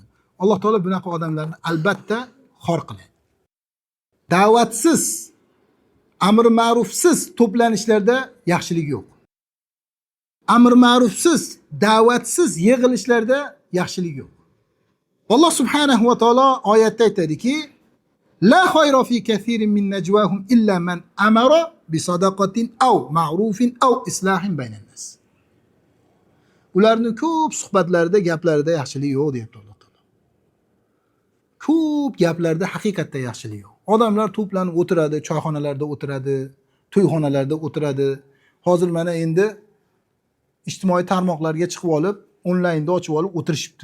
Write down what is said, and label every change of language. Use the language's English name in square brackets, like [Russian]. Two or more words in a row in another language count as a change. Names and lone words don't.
[Uzbek] Alloh taolo bunaqa odamlarni albatta xor qiladi. Da'vatsiz, amr ma'rufsiz to'planishlarda yaxshilik yo'q. Amr ma'rufsiz, da'vatsiz yig'ilishlarda yaxshilik yo'q. Alloh [Arabic] سبحانه وتعالى [Uzbek] oyatda aytadiki: [Arabic] "لا خير في كثير من نجواهم إلا من أمر بصدقة أو معروف أو إصلاح بين الناس." [Uzbek] Ularning ko'p suhbatlarida, gaplarida yaxshilik yo'q deyapti Alloh taolo. Ko'p gaplarda haqiqatda yaxshilik yo'q. Odamlar to'planib o'tiradi, choyxonalarda o'tiradi, to'yxonalarda o'tiradi. Hozir mana endi ijtimoiy tarmoqlarga chiqib olib, onlaynda ochib olib o'tirishibdi.